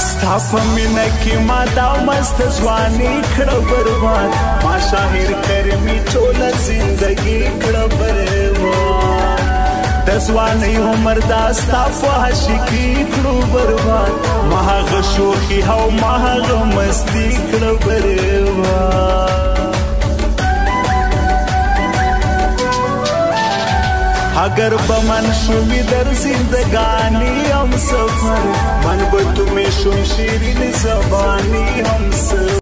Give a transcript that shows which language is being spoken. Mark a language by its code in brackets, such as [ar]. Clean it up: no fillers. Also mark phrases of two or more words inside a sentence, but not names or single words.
[ps] صاف مینا کی ما دا مست ځواني کړه برباد ما شاهر کرمی ټول زندگی کړه برباد د ځواني عمر دا ستا په عاشقي کړه برباد ما هغه شوخي او ما هغه مستی کړه برباد [fa] اگر بمن شوی در زندگانی هم سفر من به تو می شم شیرین زبانی هم سفر